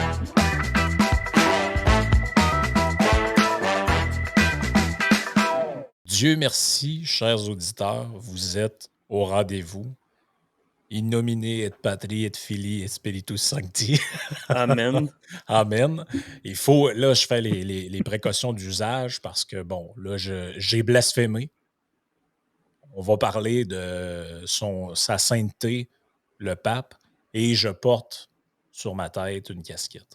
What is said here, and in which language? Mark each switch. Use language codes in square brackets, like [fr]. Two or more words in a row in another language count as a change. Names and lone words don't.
[fr] Dieu merci, chers auditeurs, vous êtes au rendez-vous. [la] In nomine et Patri et Filii et Spiritus Sancti. Amen. Amen. [fr] Il faut, là, je fais les précautions d'usage parce que, bon, là, j'ai blasphémé. On va parler de sa sainteté, le pape, et je porte sur ma tête une casquette.